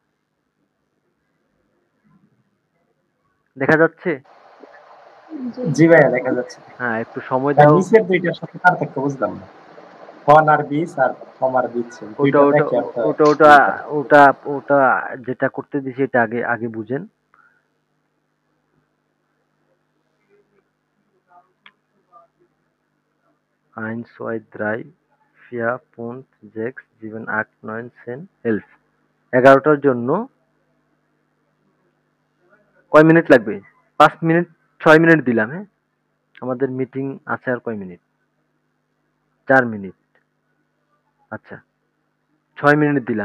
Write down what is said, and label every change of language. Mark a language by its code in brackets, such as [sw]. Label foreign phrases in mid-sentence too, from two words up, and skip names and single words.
[bn] দেখা যাচ্ছে? জি। জি ভাইয়া দেখা যাচ্ছে। হ্যাঁ, একটু সময় আর দাও। নিচের দুইটার সাথে পার্থক্য বুঝলাম না। ফন আর বিস আর ফম আর দিচ্ছে ওটা দুইটা ওটা দেখে একটা ওটা ওটা ওটা ওটা যেটা করতে দিছি এটা আগে আগে বুঝেন। [de] Eins, zwei, drei, vier, fünf, sechs, sieben, acht, neun, 10, 11। [bn] 11টার জন্য কয় মিনিট লাগবে? 5 মিনিট, 6 মিনিট দিলাম। হ্যাঁ, আমাদের মিটিং আছে আর কয় মিনিট? 4 মিনিট। আচ্ছা, 6 মিনিট দিলাম।